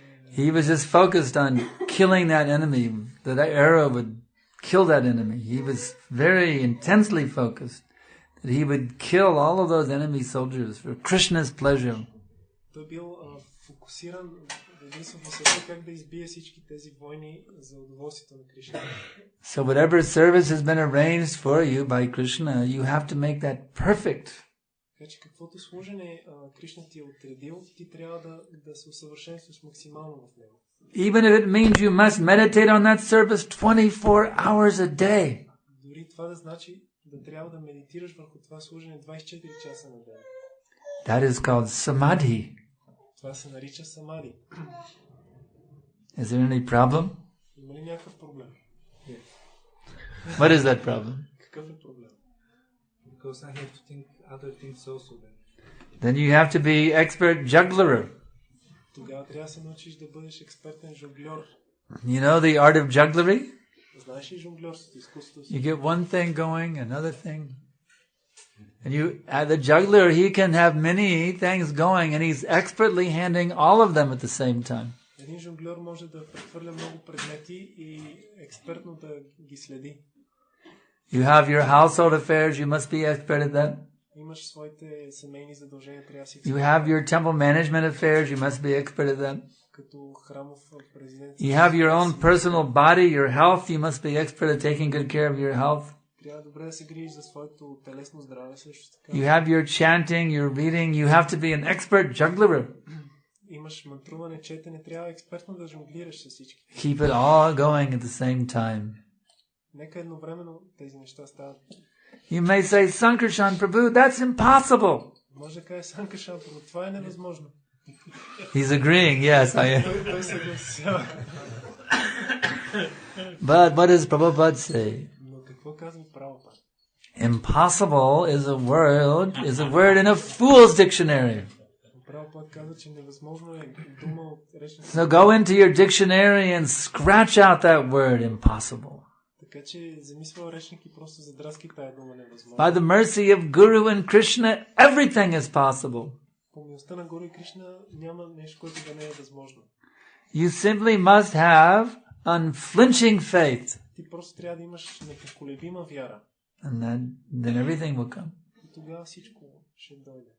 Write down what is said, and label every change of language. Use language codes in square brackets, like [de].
[en] He was just focused on killing that enemy. That arrow would kill that enemy. He was very intensely focused that he would kill all of those enemy soldiers for Krishna's pleasure. [bg] Той бил фокусиран единствено в себе как да избие всички тези войни за удоволствието на Кришна. [en] So whatever service has been arranged for you by Krishna, you have to make that perfect. [bg] Така че каквото служене Кришна ти е отредил, ти трябва да се усъвършенстваш максимално в него. [en] Even if it means you must meditate on that service 24 hours a day. [bg] Дори това да значи да трябва да медитираш върху това служене 24 часа на ден. [en] That is called samadhi. [bg] Това се нарича самади. [en] Is there any problem? [bg] Има ли някакъв проблем? [en] What is that problem? [bg] Какъв е проблем? [en] Because I have to think other things also then. Then you have to be expert juggler. [bg] Тогава трябва да се научиш да бъдеш експертен жонгльор. [en] You know the art of jugglery? [bg] Знаеш ли жонгльорството, изкуството? [en] You get one thing going, another thing. And the juggler, he can have many things going and he's expertly handling all of them at the same time. [bg] Един жонгльор може да прехвърля много предмети и експертно да ги следи. [en] You have your household affairs, you must be expert at that. [bg] Имаш своите семейни задължения, трябва да си. [en] You have your temple management affairs, you must be expert at that. [bg] Като храмов президент. [en] You have your own personal body, your health, you must be expert at taking good care of your health. [bg] Трябва добре да се грижиш за своето телесно здраве също така. [en] You have your chanting, your reading, you have to be an expert juggler. [bg] Имаш мантруване, четене, трябва експертно да жонглираш с всички. [en] Keep it all going at the same time. [bg] Нека едновременно тези неща стават. [en] You may say, Sankarshan Prabhu, that's impossible. [bg] Може да кажеш, Санкаршан Прабhu, това е невъзможно. [en] He's agreeing, yes, I am. [bg] Той се гласява. [en] But what does Prabhupada say? [bg] Но какво казва Прабхупад? [en] Impossible is a word in a fool's dictionary. [bg] Прабхупад казва, че невъзможно е дума от речника. [en] So go into your dictionary and scratch out that word, impossible. [bg] Така че замисля речник и просто задраски тая дума невъзможно. [en] By the mercy of Guru and Krishna, everything is possible. [bg] По милостта на Гуру и Кришна няма нещо, което да не е възможно. [en] You simply must have unflinching faith. [bg] Ти просто трябва да имаш непоколебима вяра. [en] And then everything will come. [bg] И тогава всичко ще дойде.